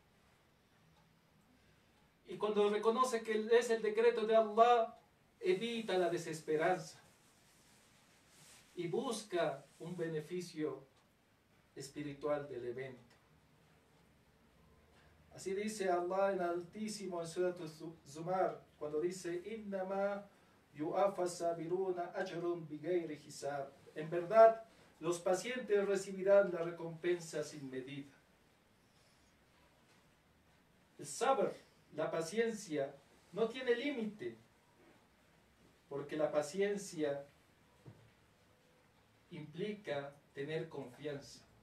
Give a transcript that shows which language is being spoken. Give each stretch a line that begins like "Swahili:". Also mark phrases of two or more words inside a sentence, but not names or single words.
Spanish: Y cuando reconoce que es el decreto de Allah, evita la desesperanza y busca un beneficio espiritual del evento. Así dice Allah en Altísimo en Surat Zumar, cuando dice,
Arabic: إِنَّمَا يُؤَفَ الصَّابِرُونَ أَجْرٌ بِغَيْرِ حِسَابٍ.
Spanish: En verdad, los pacientes recibirán la recompensa sin medida. El sabr, la paciencia, no tiene límite, porque la paciencia implica tener confianza.